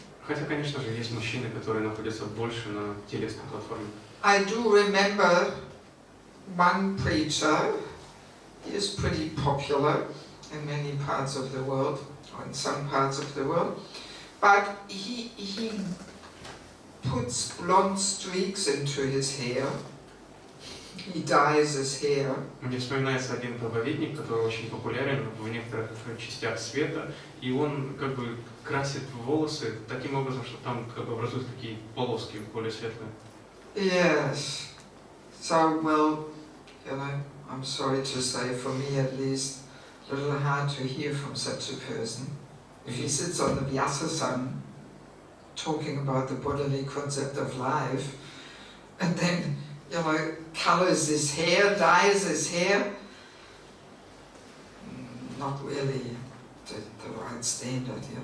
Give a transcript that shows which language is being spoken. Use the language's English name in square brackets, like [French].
[Russian] Хотя, конечно же, есть мужчины, которые находятся больше на телесной платформе. [English] I do remember one preacher. He is pretty popular in many parts of the world, or in some parts of the world, but he puts blonde streaks into his hair. He dyes his hair. [Russian] Мне вспоминается один проповедник, который очень популярен в некоторых частях света, и он как бы красит волосы таким образом, что там как бы образуют такие полоски более светлые. [English] Yes. So, well, I'm sorry to say, for me at least, a little hard to hear from such a person. If he sits on the Vyasa-san, talking about the bodily concept of life, and then, colors his hair, dyes his hair, not really the right standard,